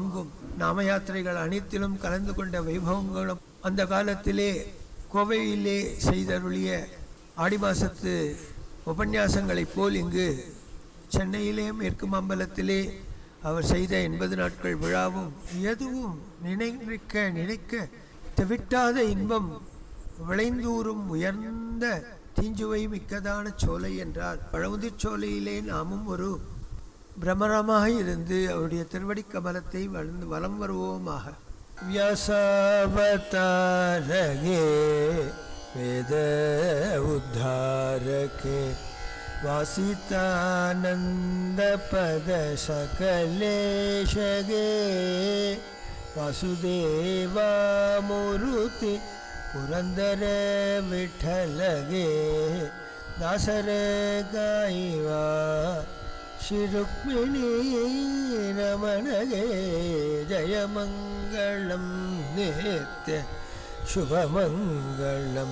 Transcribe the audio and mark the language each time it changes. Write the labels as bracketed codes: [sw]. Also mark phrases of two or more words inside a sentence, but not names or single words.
[ta] நாம யாத்திரைகள் அனைத்திலும் கலந்து கொண்ட வைபவங்களும் அந்த காலத்திலே கோவையிலே செய்தருளிய ஆடி மாசத்து உபன்யாசங்களைப் போல் இங்கு சென்னையிலே மேற்கு மாம்பலத்திலே அவர் செய்த 80 நாட்கள் விழாவும் எதுவும் நினைக்க தவிட்டாத இன்பம் விளைந்தூறும் உயர்ந்த தீஞ்சுவை மிக்கதான சோலை என்றார். பழமுதிர் சோலையிலே நாமும் ஒரு பிரமரமாக இருந்து அவருடைய திருவடி கமலத்தை வலம் வருவோமாக. [kn] ವ್ಯಾಸಾವತಾರಗೆ ವೇದ ಉದ್ಧಾರಕೆ ವಾಸಿತಾನಂದಪದಸಕಲೇಶಗೆ ವಾಸುದೇವಾಮೂರ್ತಿ ಪುರಂದರ ವಿಠ್ಠಲಗೆ ದಾಸರ ಗಾಯಿವಾ ಶ್ರೀ ರುಕ್ಮಿಣೀ ರಮಣಗೆ ಜಯಮಂಗಲಂ ನಿತ್ಯ ಶುಭಮಂಗಲಮ್.